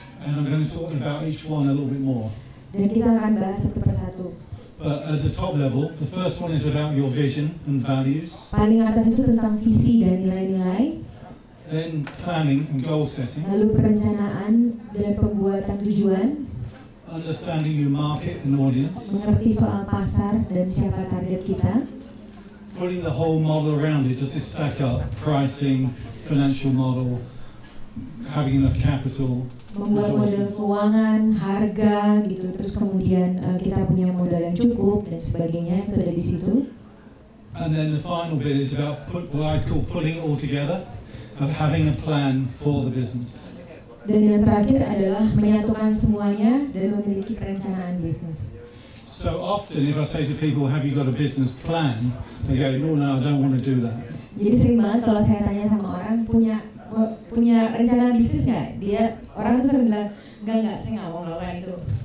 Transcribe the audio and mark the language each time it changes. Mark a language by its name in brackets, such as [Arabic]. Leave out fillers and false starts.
[English] And I'm going to talk about each one a little bit more. [Indonesian] Dan kita akan bahas satu persatu. [English] But at the top level, the first one is about your vision and values. [Indonesian] Paling atas itu tentang visi dan nilai-nilai. [English] Then planning and goal setting. [Indonesian] Lalu perencanaan dan pembuatan tujuan. [English] Understanding your market and audience. [Indonesian] Mengerti soal pasar dan siapa target kita. [English] Putting the whole model around it. Does this stack up? Pricing, financial model, having enough capital. [Indonesian] Membuat model keuangan, harga gitu, terus kemudian kita punya modal yang cukup dan sebagainya, itu ada di situ. [English] And then the final bit is about what I call putting it all together, of having a plan for the business. [Indonesian] Dan yang terakhir adalah menyatukan semuanya dan memiliki perencanaan bisnis. [English] So often if I say to people, have you got a business plan? They go, no, I don't want to do that. [Indonesian] Jadi sering banget kalau saya tanya sama orang, punya rencana bisnis nggak? Orang tuh sering bilang, enggak, saya nggak mau melakukan itu.